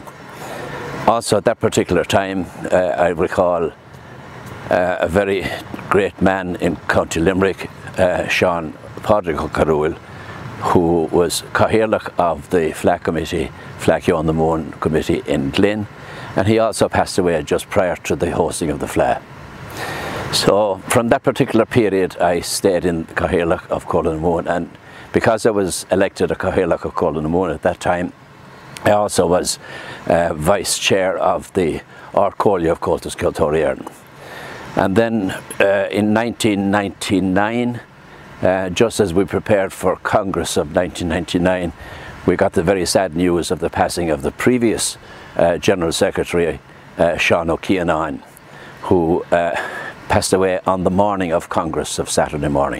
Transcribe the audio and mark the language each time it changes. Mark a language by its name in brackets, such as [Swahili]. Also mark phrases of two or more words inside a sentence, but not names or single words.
[English] Also at that particular time I recall a very great man in County Limerick, Sean Padraig O'Carroll, who was Cathaoirleach of the Fleadh Committee, Fleadh Cheoil na Moon Committee in Glynn, and he also passed away just prior to the hosting of the Fleadh. So from that particular period I stayed in Cathaoirleach of Comhaltas na Moon, and because I was elected a Cathaoirleach of Comhaltas na Moon at that time, I also was Vice Chair of the Ardchomhaile of Comhaltas Ceoltarí Éireann. And then in 1999, just as we prepared for Congress of 1999, we got the very sad news of the passing of the previous General Secretary, Sean O'Keehan, who passed away on the morning of Congress of Saturday morning.